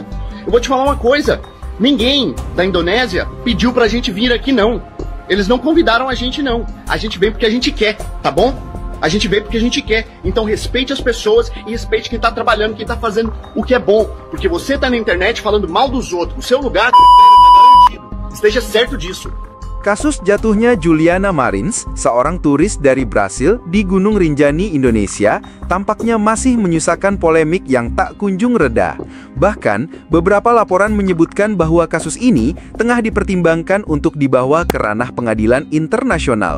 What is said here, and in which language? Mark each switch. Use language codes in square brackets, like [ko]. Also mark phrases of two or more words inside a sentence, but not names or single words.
[pt] Eu vou te falar uma coisa, ninguém da Indonésia pediu pra gente vir aqui não. Eles não convidaram a gente não. A gente vem porque a gente quer, tá bom? A gente veio porque a gente quer. Então respeite as pessoas e respeite quem tá trabalhando, quem tá fazendo o que é bom. Porque você tá na internet falando mal dos outros. O seu lugar tá garantido. Esteja certo disso. [id] Kasus jatuhnya Juliana Marins, seorang turis dari Brasil di Gunung Rinjani, Indonesia, tampaknya masih menyusakan polemik yang tak kunjung reda. Bahkan, beberapa laporan menyebutkan bahwa kasus ini tengah dipertimbangkan untuk dibawa ke ranah pengadilan internasional.